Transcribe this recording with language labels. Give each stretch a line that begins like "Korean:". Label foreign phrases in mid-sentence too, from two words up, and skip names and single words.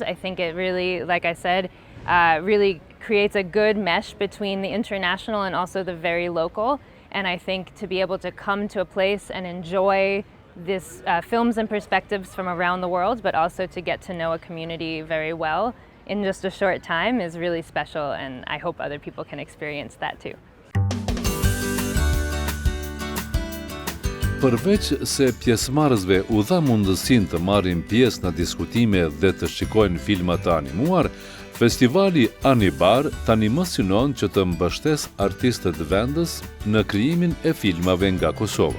English: I think it really, like I said, really creates a good mesh between the international and also the very local. And I think to be able to come to a place and enjoy this films and perspectives from around the world, but also to get to know a community very well in just a short time is really special, and I hope other people can experience that too.
Albanian: Përveç se pjesëmarrësve u dha mundësinë të marrin pjesë në diskutime dhe të shikojnë filma të animuar, festivali Anibar tani më synon që të mbështes artistët vendës në krijimin e filmave nga Kosova.